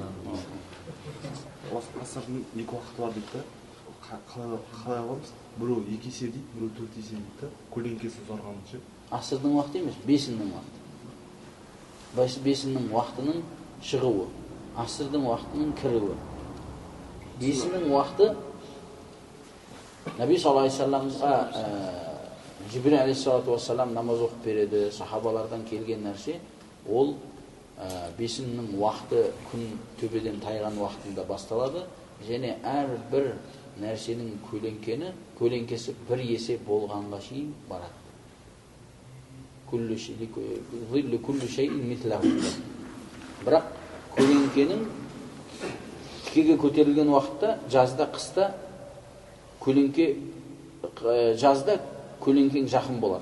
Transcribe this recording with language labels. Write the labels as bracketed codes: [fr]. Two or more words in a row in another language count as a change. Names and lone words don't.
[kk] Асырдың 2 уақыты бар дейді да, қалай аламыз? Біреу 2 есе дейді, біреу 4 есе дейді да, көлеңкесі ұзарғаны ше. Асырдың уақыты емес, бесіннің уақыты. Бесіннің уақытының шығуы, асырдың уақытының кіруі. Бесіннің уақыты Наби [ar] صلى الله عليه وسلم [kk] Жибрил [ar] عليه الصلاة والسلام [kk] намаз оқып береді, сахабалардан келген нәрсе, ол бесіннің уақыты күн төбеден тайған уақытында басталады, және әрбір нәрсенің көлеңкесі бір есе болғанға шейін барады. Бірақ көлеңкенің тікеге көтерілген уақытта, жазда, қыста жазда көлеңкең жақын болады.